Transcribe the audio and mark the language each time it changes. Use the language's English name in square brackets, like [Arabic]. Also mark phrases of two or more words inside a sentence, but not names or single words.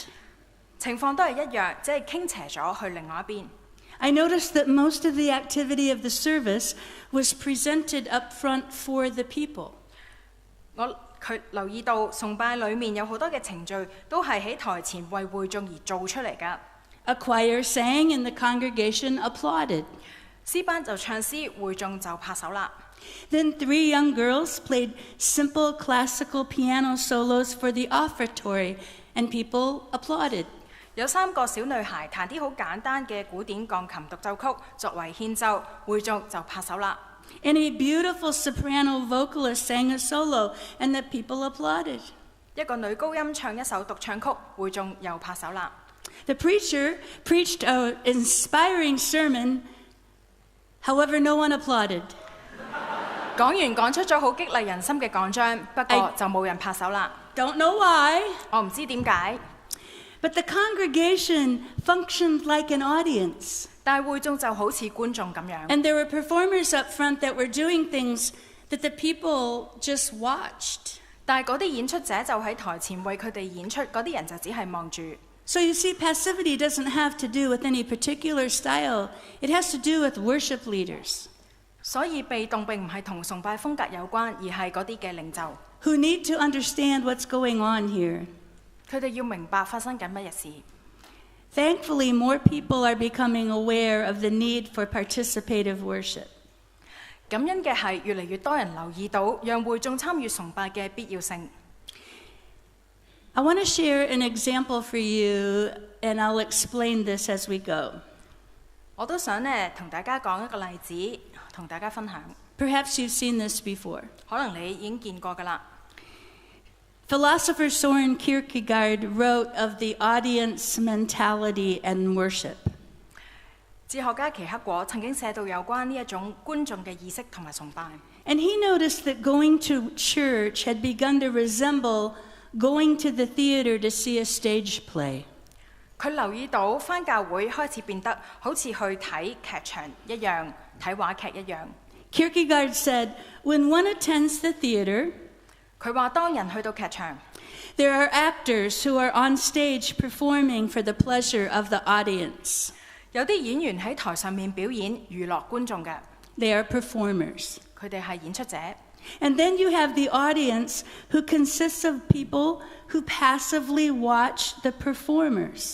[Cantonese] 情況都係一樣，即係傾斜咗去另外一邊。 [English] I noticed that most of the activity of the service was presented up front for the people. [Cantonese] 佢留意到崇拜裏面有好多嘅程序都係喺台前為會眾而做出嚟㗎。 [English] A choir sang and the congregation applauded. [Cantonese] 詩班就唱詩，會眾就拍手啦。 [English] Then 3 young girls played simple classical piano solos for the offertory, and people applauded. [Cantonese] 有3個小女孩彈啲好簡單嘅古典鋼琴獨奏曲作為獻奏，會眾就拍手啦。 [English] And a beautiful soprano vocalist sang a solo, and the people applauded. [Cantonese] 一個女高音唱一首獨唱曲，會眾又拍手啦。 [English] The preacher preached an inspiring sermon, however, no one applauded. [Cantonese] 講員講出咗好激勵人心嘅講章，不過就冇人拍手啦。 [English] Don't know why, [Cantonese] 我唔知點解， [English] but the congregation functioned like an audience. [Cantonese] 但係會眾就好似觀眾咁樣。 [English] And there were performers up front that were doing things that the people just watched. [Cantonese] 但係嗰啲演出者就喺台前為佢哋演出，嗰啲人就只係望住。 [English] So you see, passivity doesn't have to do with any particular style. It has to do with worship leaders. [Cantonese] 所以被動並唔係同崇拜風格有關，而係嗰啲嘅領袖。 [English] Who need to understand what's going on here. [Cantonese] 佢哋要明白發生緊乜嘢事。 [English] Thankfully, more people are becoming aware of the need for participative worship. [Cantonese] 感恩嘅係越嚟越多人留意到讓會眾參與崇拜嘅必要性。 [English] I want to share an example for you, and I'll explain this as we go. [Cantonese] 我都想呢同大家講一個例子，同大家分享。 [English] Perhaps you've seen this before. [Cantonese] 可能你已經見過㗎啦。 [English] Philosopher Soren Kierkegaard wrote of the audience mentality and worship. [Cantonese] 哲學家奇克果曾經寫到有關呢一種觀眾嘅意識同埋崇拜。 [English] And he noticed that going to church had begun to resemble going to the theater to see a stage play. [Cantonese] 佢留意到返教會開始變得好似去睇劇場一樣，睇話劇一樣。 [English] Kierkegaard said, when one attends the theater, [Cantonese] 佢話當人去到劇場， [English] there are actors who are on stage performing for the pleasure of the audience. [Cantonese] 有啲演員喺台上面表演娛樂觀眾嘅， [English] They are performers. [Cantonese] 佢哋係演出者。 [English] And then you have the audience who consists of people who passively watch the performers.